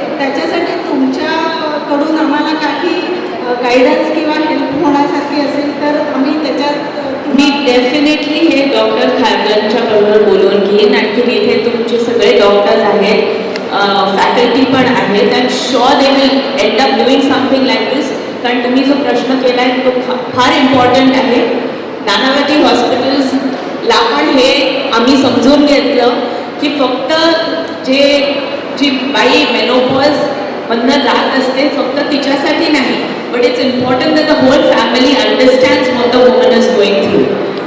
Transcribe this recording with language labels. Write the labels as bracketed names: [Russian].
[Marathi] त्याच्यासाठी तुमच्याकडून आम्हाला काही गायडन्स किंवा हेल्प होण्यासारखी असेल तर आम्ही त्याच्यात मी डेफिनेटली हे डॉक्टर खारगनच्या बरोबर बोलून घेईन. ॲक्च्युली इथे तुमचे सगळे डॉक्टर्स आहेत, फॅकल्टी पण आहेत. [English] I am sure they will end up doing something like this. [Marathi] कारण तुम्ही जो प्रश्न केला आहे तो फार इम्पॉर्टंट आहे. नानावटी हॉस्पिटल्सला पण हे आम्ही समजून घेतलं की फक्त जी बाई मेनोपॉज मधनं जात असते फक्त तिच्यासाठी नाही, [English] But it's important that the whole family understands what the woman is going through.